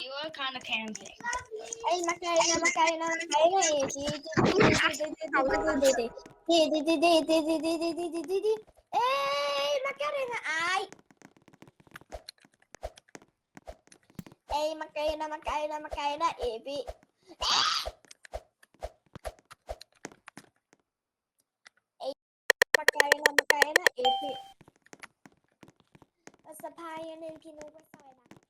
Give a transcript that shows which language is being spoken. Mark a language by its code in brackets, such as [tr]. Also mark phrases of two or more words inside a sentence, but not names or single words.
[en] kind of camping. Ay, Macarena, Ei, Macarena, ai. Ei, Macarena, Evi. Ei, Macarena, Evi. [th] สะพายอันนึงพี่นุ๊กไปซอยนะ